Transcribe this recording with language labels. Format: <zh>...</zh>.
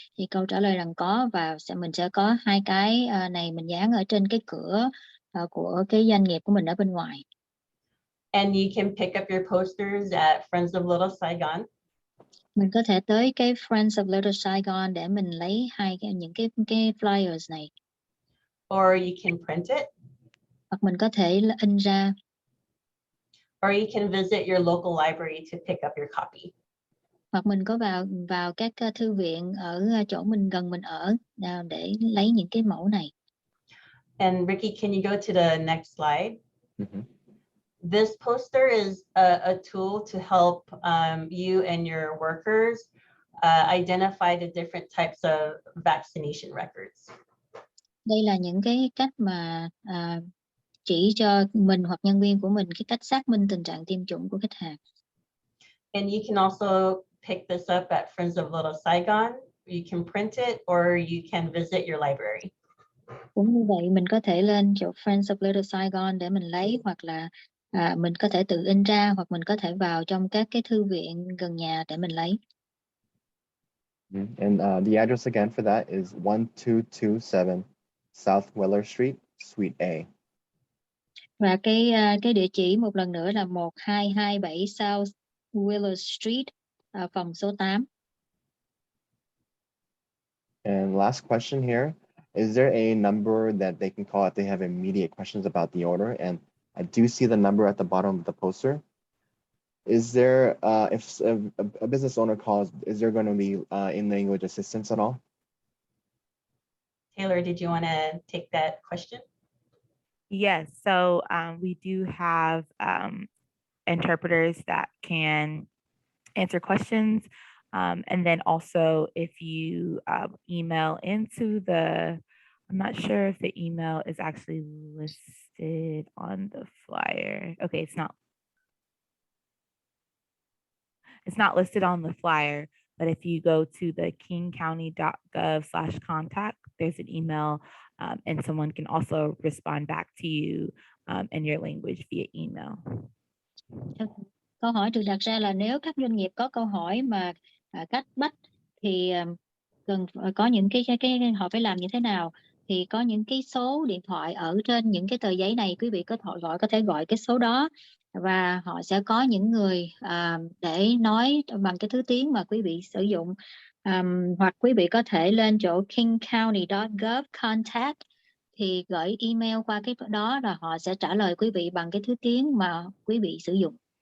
<vi>Thì câu trả lời rằng có, và mình sẽ có hai cái này mình dán ở trên cái cửa của cái doanh nghiệp của mình ở bên ngoài.</vi> <en>And you can pick up your posters at Friends of Little Saigon.</en> <vi>Mình có thể tới cái Friends of Little Saigon để mình lấy những cái flyers này.</vi> <en>Or you can print it.</en> <vi>Hoặc mình có thể in ra.</vi> <en>Or you can visit your local library to pick up your copy.</en> <vi>Hoặc mình có vào các thư viện ở chỗ gần mình ở để lấy những cái mẫu này.</vi> <en>And Ricky, can you go to the next slide? This poster is a tool to help you and your workers identify the different types of vaccination records.</en> <vi>Đây là những cái cách mà chỉ cho mình hoặc nhân viên của mình cái cách xác minh tình trạng tiêm chủng của khách hàng.</vi> <en>And you can also pick this up at Friends of Little Saigon. You can print it or you can visit your library.</en> <vi>Cũng như vậy, mình có thể lên chỗ Friends of Little Saigon để mình lấy, hoặc là mình có thể tự in ra, hoặc mình có thể vào trong các cái thư viện gần nhà để mình lấy.</vi> <en>And the address again for that is 1227 South Weller Street, Suite A.</en> <vi>Và cái địa chỉ một lần nữa là 1227 South Weller Street, phòng số 8.</vi> <en>And last question here, is there a number that they can call if they have immediate questions about the order? And I do see the number at the bottom of the poster. Is there, if a business owner calls, is there going to be in-language assistance at all? Taylor, did you want to take that question? Yes, so we do have interpreters that can answer questions. And then also if you email into the, I'm not sure if the email is actually listed on the flyer. Okay, it's not listed on the flyer, but if you go to the KingCounty.gov/contact, there's an email and someone can also respond back to you in your language via email.</en> <vi>Câu hỏi được đặt ra là nếu các doanh nghiệp có câu hỏi mà cách bách thì cần có những cái họ phải làm như thế nào, thì có những cái số điện thoại ở trên những cái tờ giấy này, quý vị có thể gọi cái số đó và họ sẽ có những người để nói bằng cái thứ tiếng mà quý vị sử dụng, hoặc quý vị có thể lên chỗ KingCounty.gov contact thì gửi email qua cái đó, là họ sẽ trả lời quý vị bằng cái thứ tiếng mà quý vị sử dụng.</vi>